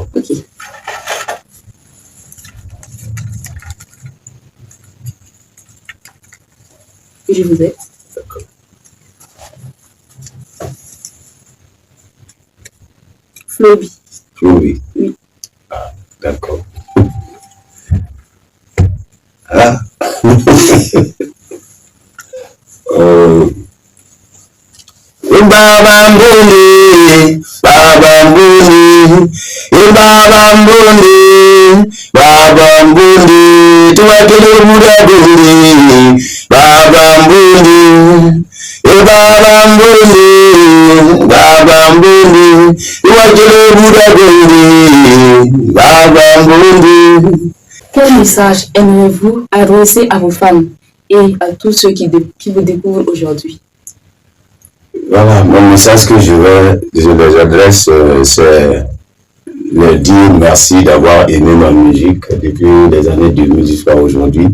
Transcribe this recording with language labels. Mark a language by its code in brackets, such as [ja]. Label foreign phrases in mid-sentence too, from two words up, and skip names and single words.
[fr] Ok. Je vous aide. D'accord. Floby. Floby. Oui. Ah, d'accord. Ah. [sw] Baba Mbuli, Baba Mbuli, Baba Mbuli, Baba Mbuli, tuwakile muda Mbuli, Baba Mbuli, Baba Mbuli, Baba Mbuli, tuwakile muda Mbuli, Baba Mbuli. [fr] Quel message aimeriez-vous adresser à vos fans et à tous ceux qui vous découvrent aujourd'hui? Voilà, mon message que je les adresse, c'est leur dire merci d'avoir aimé ma musique depuis les années 2000 jusqu'à aujourd'hui.